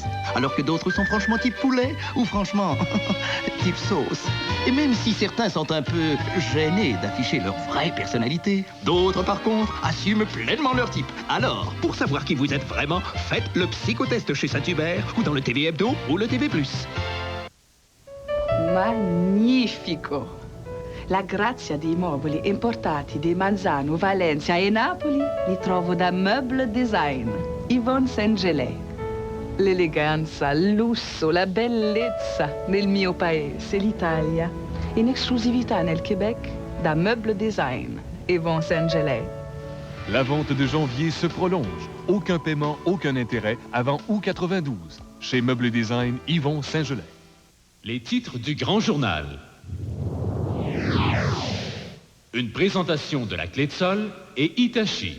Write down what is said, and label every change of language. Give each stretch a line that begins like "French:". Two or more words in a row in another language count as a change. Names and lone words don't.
French: Alors que d'autres sont franchement type poulet ou franchement type sauce. Et même si certains sont un peu gênés d'afficher leur vraie personnalité, d'autres par contre assument pleinement leur type. Alors, pour savoir qui vous êtes vraiment, faites le psychotest chez Saint-Hubert ou dans le TV Hebdo ou le TV+.
Italian: Magnifico! La grazia dei mobili importati di Manzano, Valencia e Napoli li trovo da Meuble Design, Yvonne Saint-Gelais. L'eleganza, il lusso, la bellezza nel mio paese, l'Italia. In esclusività nel Québec, da Meuble Design, Yvon Saint-Gelais.
French: La vente de janvier se prolonge. Aucun paiement, aucun intérêt avant août 92. Chez Meuble Design, Yvon Saint-Gelais. Les titres du Grand Journal. Une présentation de la Clé de Sol et Hitachi.